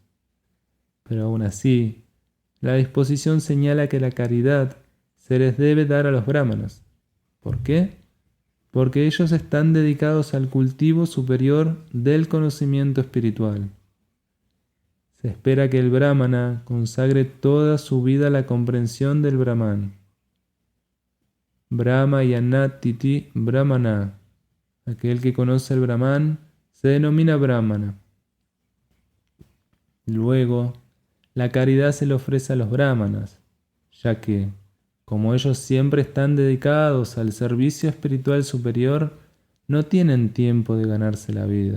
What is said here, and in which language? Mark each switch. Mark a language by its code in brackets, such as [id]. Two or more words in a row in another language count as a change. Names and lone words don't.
[es] Pero aún así, la disposición señala que la caridad se les debe dar a los brahmanas. ¿Por qué? Porque ellos están dedicados al cultivo superior del conocimiento espiritual. Se espera que el brahmana consagre toda su vida a la comprensión del Brahman. [sa] Brahma yanatiti brahmana. [es] Aquel que conoce el Brahman se denomina brahmana. Luego, la caridad se le ofrece a los brahmanas, ya que, como ellos siempre están dedicados al servicio espiritual superior, no tienen tiempo de ganarse la vida.